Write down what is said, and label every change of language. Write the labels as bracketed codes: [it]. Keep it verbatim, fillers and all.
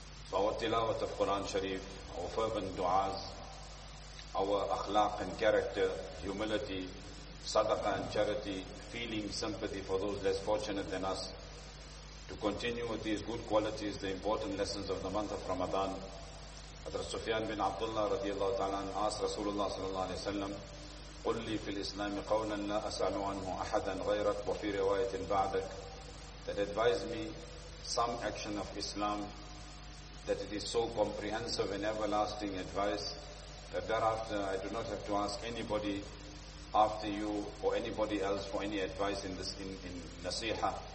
[en] So our tilawat of Quran Sharif, our fervent du'as, our akhlaq and character, humility, sadaqah and charity, feeling sympathy for those less fortunate than us. To continue with these good qualities, the important lessons of the month of Ramadan. Hazrat Sufyan bin Abdullah radiallahu ta'ala asked Rasulullah sallallahu alayhi wa sallam, [ar] قُلْ لِي فِي الْإِسْلَامِ قَوْلًا لَا أَسْأَلُ عَنْهُ أَحَدًا غَيْرَكَ وَفِي رِوَايَةٍ بَعْدَكَ. [en] That advise me some action of Islam, that it is so comprehensive and everlasting advice that thereafter I do not have to ask anybody after you or anybody else for any advice in this in, in nasiha.